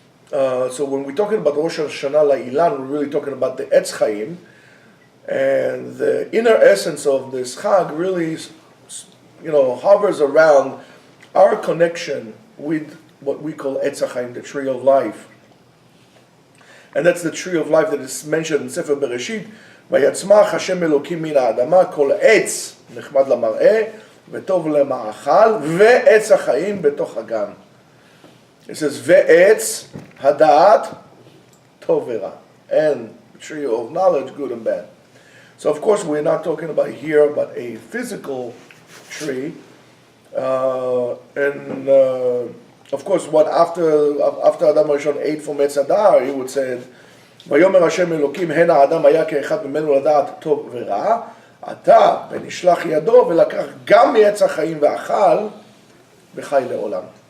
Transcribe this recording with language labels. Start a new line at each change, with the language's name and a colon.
English: So when we're talking about Rosh Hashanah La'ilan, we're really talking about the Etz Chaim, and the inner essence of this Chag really, hovers around our connection with what we call Etz Chaim, the tree of life. And that's the tree of life that is mentioned in Sefer Bereshit.
Hebrew: ויצמח השם אלוקים מן האדמה כל עץ נחמד למראה וטוב למאכל ועץ החיים בתוך הגן.
English: It says
Hebrew: ועץ הדעת טוב ורע,
English: and the tree of knowledge, good and bad. So of course we're not talking about here about a physical tree, and of course what after Adam Rishon ate from Etz Hadar, he would say
Hebrew: ויאמר השם אלוקים הן האדם היה כאחד ממנו לדעת טוב ורע, עתה ונשלח ידו ולקח גם מעץ החיים ואכל וחי לעולם.